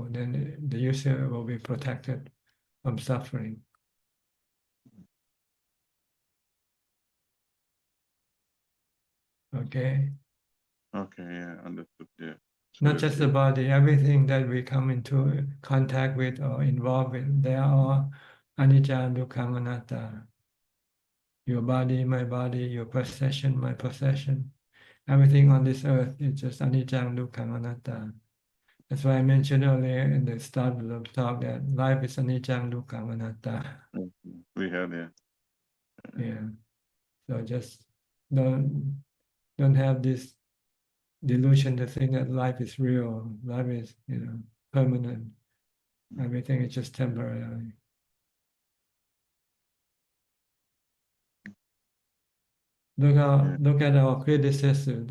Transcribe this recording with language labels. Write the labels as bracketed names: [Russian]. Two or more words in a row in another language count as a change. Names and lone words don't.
[English] Then the user will be protected from suffering. Okay? Okay, yeah, understood. Yeah. Not Very just the clear. body, everything that we come into contact with or involved with, they are all [Pali] anicca, dukkha, anatta. [English] Your body, my body, your possession, my possession. Everything on this earth is just [Pali] anicca, dukkha, anatta. [English] That's why I mentioned earlier in the start of the talk that life is [Pali] anicca, dukkha, anatta. [English] We have, yeah. Yeah. So just don't have this delusion to think that life is real, life is, permanent. Everything is just temporary. Look at our predecessors.